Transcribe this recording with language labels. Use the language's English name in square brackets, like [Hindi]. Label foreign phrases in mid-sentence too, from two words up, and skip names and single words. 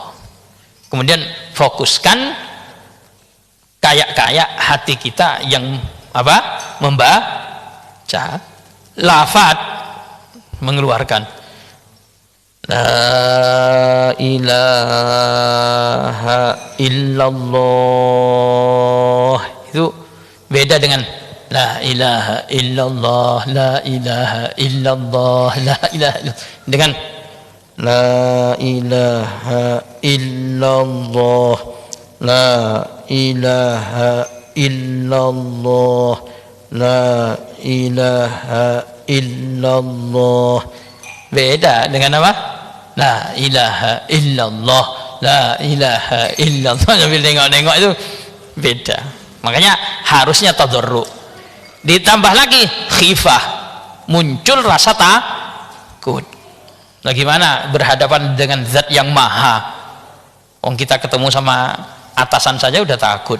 [Indonesian] Kemudian fokuskan kayak hati kita yang apa? Membaca lafaz, mengeluarkan [Arabic] لا إله إلا الله. [Indonesian] Itu beda dengan [Arabic] لا إله إلا الله, لا إله إلا الله, لا إله إلا الله. [Indonesian] Dengan [Arabic] لا إله إلا الله, لا إله إلا الله, لا إله إلا الله. [Indonesian] Beda dengan apa? [Arabic] لا إله إلا الله، لا إله إلا الله. [Indonesian] Sambil nengok-nengok itu beda. Makanya harusnya tadarru. Ditambah lagi khifah, muncul rasa takut. Bagaimana berhadapan dengan zat yang maha? Wong kita ketemu sama atasan saja udah takut.